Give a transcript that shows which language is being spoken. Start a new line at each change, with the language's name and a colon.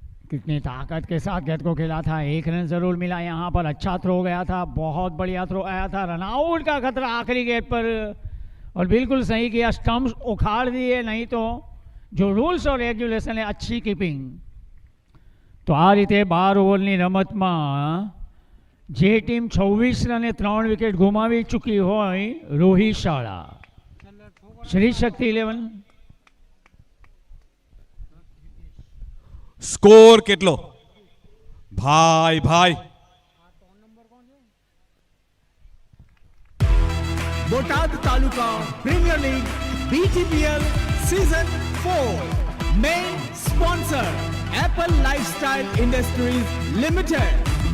Hindi: कितनी ताकत के साथ गेंद को खेला था, 1 रन जरूर मिला यहाँ पर। अच्छा थ्रो गया था, बहुत बढ़िया थ्रो आया था। रनआउट का खतरा आखिरी गेंद पर, और बिल्कुल सही किया, स्टंप्स उखाड़ दिए, नहीं तो जो रूल्स और रेग्युलेशन है, अच्छी कीपिंग।
Gujarati: तो आ रीते 12 ઓવરની રમતમાં જે ટીમ 26 રને 3 વિકેટ ગુમાવી ચૂકી હોય, રોહિત શાળા, શ્રી શક્તિ 11। स्कोर કેટલો ભાઈ ભાઈ?
Hindi: Botad taluka premiere league BTPL season 4 main sponsor Apple lifestyle industries limited.